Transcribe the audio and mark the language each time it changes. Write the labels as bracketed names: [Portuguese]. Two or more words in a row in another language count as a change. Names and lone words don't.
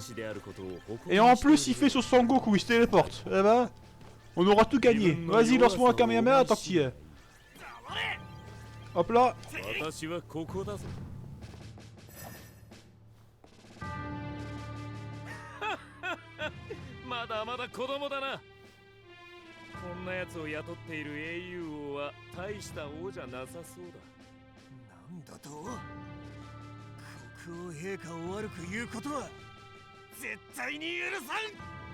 [French] Et en plus il fait son Sangoku, il se téléporte. Eh ben, on aura tout gagné. Vas-y, lance-moi un Kamehameha tant que t'y es. Hop là. [Japanese] まだまだ子供だな。こんな奴を雇っている英雄王は大した王じゃなさそうだ。なんだと？国王陛下を悪く言うことは絶対に許さん。